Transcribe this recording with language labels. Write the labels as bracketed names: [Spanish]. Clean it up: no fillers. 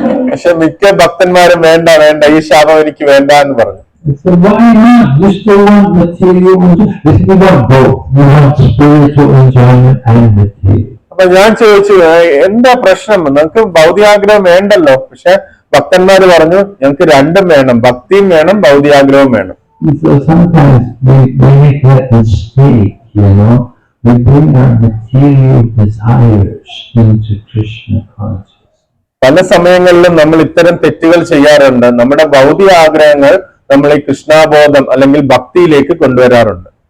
[Malayalam] പക്ഷെ മിക്ക ഭക്തന്മാരും വേണ്ട, ഈ ശാപം എനിക്ക് വേണ്ട എന്ന് പറഞ്ഞു. [English] I said, why not? You still want material enjoyment? We want both. We want spiritual enjoyment and material. [Malayalam] അപ്പൊ ഞാൻ ചോദിച്ചു, എന്താ പ്രശ്നം? നമുക്ക് ഭൗതികാഗ്രഹം വേണ്ടല്ലോ. പക്ഷെ ഭക്തന്മാര് പറഞ്ഞു, ഞങ്ങൾക്ക് രണ്ടും വേണം, ഭക്തിയും വേണം, ഭൗതികാഗ്രഹവും വേണം. [English] So sometimes we make that mistake, we bring our material desires into Krishna consciousness. [Malayalam] പല സമയങ്ങളിലും നമ്മൾ ഇത്തരം തെറ്റുകൾ ചെയ്യാറുണ്ട്. നമ്മുടെ ഭൗതിക ആഗ്രഹങ്ങൾ നമ്മളെ കൃഷ്ണാബോധം അല്ലെങ്കിൽ ഭക്തിയിലേക്ക് കൊണ്ടുവരാറുണ്ട്.